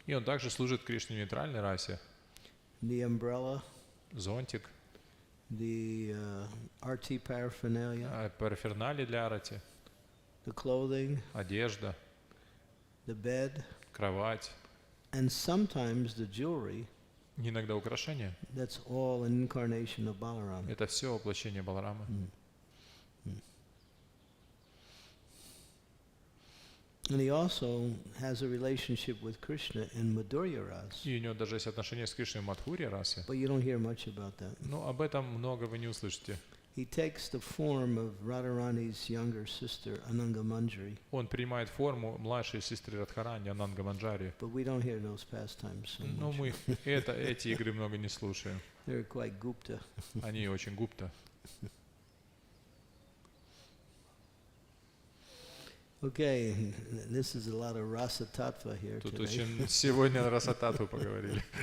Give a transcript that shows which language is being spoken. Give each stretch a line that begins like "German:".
Russian: И он также служит Кришне в нейтральной расе.
English: The umbrella.
Russian: Зонтик.
English: The arti paraphernalia.
Russian: Параферналии для арати.
English: The clothing.
Russian: Одежда.
English: The bed.
Russian: Кровать.
English: And sometimes the jewelry.
Russian: Иногда украшения.
English: That's all an incarnation of Balaram.
Russian: Это все воплощение Баларама.
English: And he also has a relationship with Krishna in Madhurya Ras.
Russian: И у него даже есть отношения с Кришной в Мадхуре расе.
English: But you don't hear much about that.
Russian: Но об этом много вы не услышите.
English: he takes the form of Radharani's younger sister, Anangamanjari.
Russian: Он принимает форму младшей сестры Радхарани, Ананга Манджари.
English: But we don't hear those pastimes so
Russian: Но
English: much.
Russian: мы эти игры много не слушаем.
English: They're quite Gupta.
Russian: Они очень гупта.
English: Okay, this is a lot of rasa tattva here
Russian: Тут
English: today.
Russian: очень сегодня расатату поговорили.